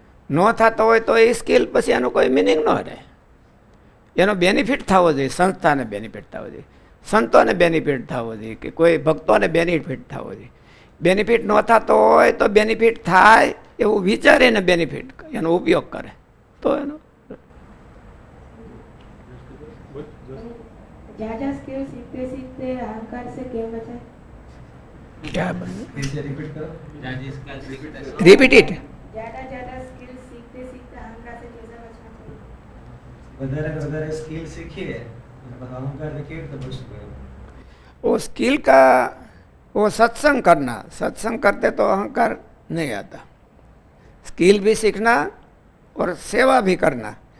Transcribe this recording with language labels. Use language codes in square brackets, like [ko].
[gu] ન થતો હોય તો એ સ્કિલ પછી એનો કોઈ મિનિંગ ન રહે. એનો બેનિફિટ થવો જોઈએ, સંસ્થાને બેનિફિટ થવો જોઈએ, સંતોને બેનિફિટ થવો જોઈએ, કે કોઈ ભક્તોને બેનિફિટ થવો જોઈએ. બેનિફિટ ન થતો હોય તો બેનિફિટ થાય એવું વિચારીને બેનિફિટ એનો ઉપયોગ કરે તો એનો [hi] ज्यादा स्किल सीखते सीखते अहंकार से क्या बचा? क्या बने? रिपीट करो. [en] Repeat it. [hi] ज्यादा ज्यादा स्किल सीखते सीखते अहंकार से कैसे बचना चाहिए? [gu] વધારે વધારે સ્કિલ શીખીએ [hi] अहंकार से [gu] કેવી રીતે બચવું? [hi] वो स्किल का वो सत्संग करना, सत्संग करते तो अहंकार नहीं आता. स्किल भी सीखना और सेवा भी करना.